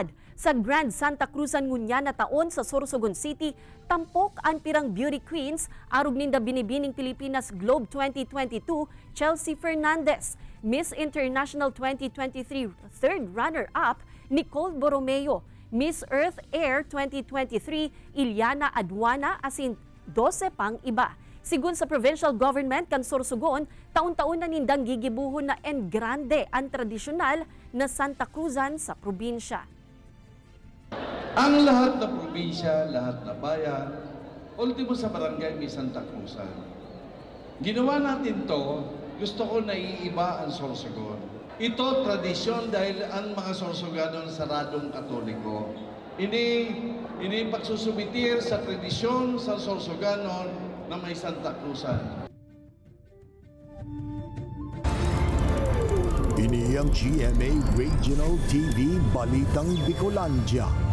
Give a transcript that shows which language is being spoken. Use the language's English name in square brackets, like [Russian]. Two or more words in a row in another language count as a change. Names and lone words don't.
[Bikol] Sa Grand Santa Cruzan ngunya na taon sa Sorsogon City, tampok ang pirang beauty queens arog ninda binibining Pilipinas Globe 2022 Chelsea Fernandez, Miss International 2023 third runner-up Nicole Borromeo, Miss Earth Air 2023, Iliana Aduana asin 12 pang iba. Sigun sa provincial government kan Sorsogon, taon-taon na nindang gigibuhon na [Spanish] en grande [Bikol] ang tradisyonal na Santa Cruzan sa probinsya. [Filipino] Ang lahat na probinsya, lahat na bayan, ultimo sa barangay may Santa Cruzan. Ginawa natin to, gusto ko na iiba ang Sorsogon. Ito tradisyon dahil ang mga Sorsoganon saradong Katoliko. [Bikol] Ini pagsusumitir sa tradisyon sa Sorsoganon na may Santa Cruzan. Ini ang GMA Regional TV Balitang Bicolandia.